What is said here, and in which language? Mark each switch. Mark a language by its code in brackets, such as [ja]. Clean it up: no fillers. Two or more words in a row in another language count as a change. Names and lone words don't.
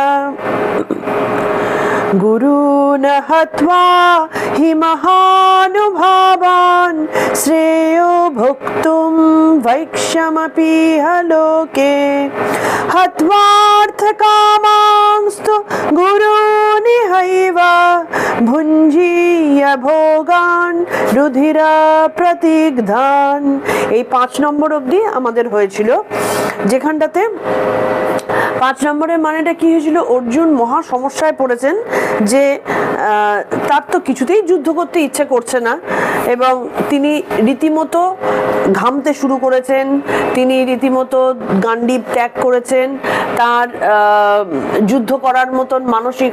[sa] गुरून् हत्वा हि महानुभावान् श्रेयो भोक्तुं वैक्षमपीह लोके हत्वार्थकामांस्तु गुरूनिहैव भुञ्जीय भोगान् रुधिरा प्रतिग्धान्। [bn] এই 5 নম্বর অবধি আমাদের হয়েছিল, যেখানটাতে 5 নম্বরের মানেটা কি হয়েছিল, অর্জুন মহা সমস্যায় পড়েছেন যে তার তো কিছুতেই যুদ্ধ করতে ইচ্ছে করছে না এবং তিনি রীতিমতো ঘামতে শুরু করেছেন, তিনি রীতিমতো গান্ডীব ত্যাগ করেছেন, তার যুদ্ধ করার মতন মানসিক